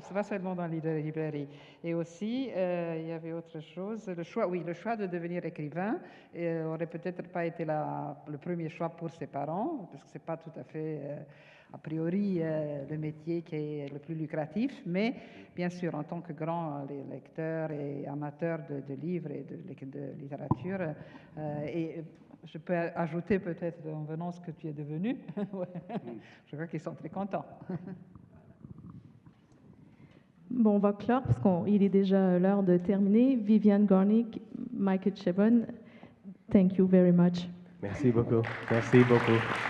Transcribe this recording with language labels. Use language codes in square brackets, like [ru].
[fr] C'est pas seulement dans les librairies. Et aussi, il y avait autre chose, le choix de devenir écrivain aurait peut-être pas été le premier choix pour ses parents, parce que c'est pas tout à fait a priori le métier qui est le plus lucratif, mais bien sûr en tant que grand lecteur et amateur de livres et de littérature, et je peux ajouter peut-être en venant ce que tu es devenu, je crois qu'ils sont très contents. Bon, on va clore parce qu'il est déjà l'heure de terminer. [en] Viviane Gornick, Michael Chabon, thank you very much. [fr] Merci beaucoup. Merci beaucoup.